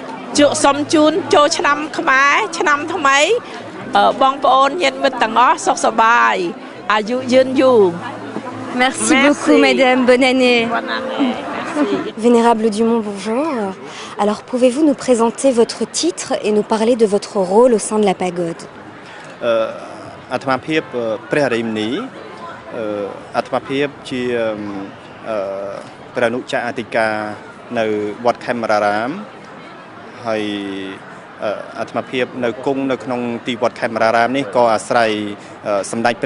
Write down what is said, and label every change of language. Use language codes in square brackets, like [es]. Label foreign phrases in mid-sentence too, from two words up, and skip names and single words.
[fr] Merci beaucoup, madame. Bonne année. Bonne année. Merci. Vénérable Dumont, bonjour. Alors, pouvez-vous nous présenter votre titre et nous parler de votre rôle au sein de la pagode? [km] អាត្មាភាពជាព្រះអនុចាអធិការនៅវត្តខេមរារាមហើយអាត្មាភាពនៅគង់នៅក្នុងទីវត្តខេមរារាមនេះក៏អាស្រ័យសម្ដេច